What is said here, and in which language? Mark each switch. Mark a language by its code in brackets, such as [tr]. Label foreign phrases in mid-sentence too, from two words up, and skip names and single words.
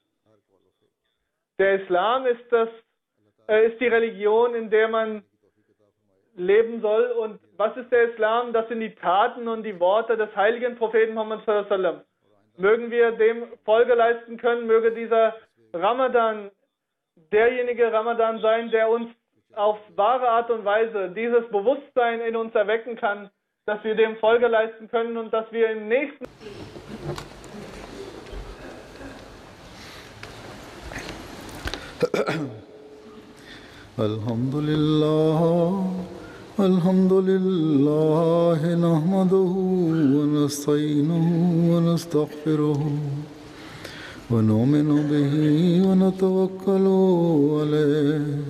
[de] Der Islam ist die Religion, in der man leben soll. Und was ist der Islam? Das sind die Taten und die Worte des heiligen Propheten Muhammad sallallahu alaihi wasallam. Mögen wir dem Folge leisten können, möge dieser Ramadan derjenige Ramadan sein, der uns auf wahre Art und Weise dieses Bewusstsein in uns erwecken kann, dass wir dem Folge leisten können und dass wir im nächsten [ar] الحمد لله نحمده ونستعينه ونستغفره ونؤمن به ونتوكل عليه